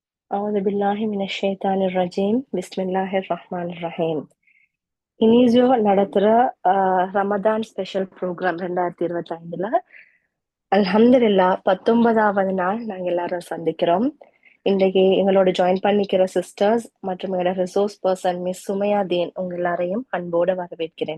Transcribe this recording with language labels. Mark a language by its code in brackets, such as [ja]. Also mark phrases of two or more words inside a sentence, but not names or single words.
[ar] أعوذ بالله من الشيطان الرجيم بسم الله الرحمن الرحيم. [ta] இனிஜோ நடத்துற ரமதான் [en] special program [ta] 2025ல அல்ஹம்துலில்லா 19வது நாள் நாங்க எல்லாரும் சந்திக்கிறோம். இன்றைக்கு எங்களோட ஜாயின் பண்ணிக்கிற சிஸ்டர்ஸ் மற்றும் எங்களோட [en] resource person Miss [ta] சுமையா தீன் உங்க எல்லாரையும் அன்போடு வரவேற்கிறேன்.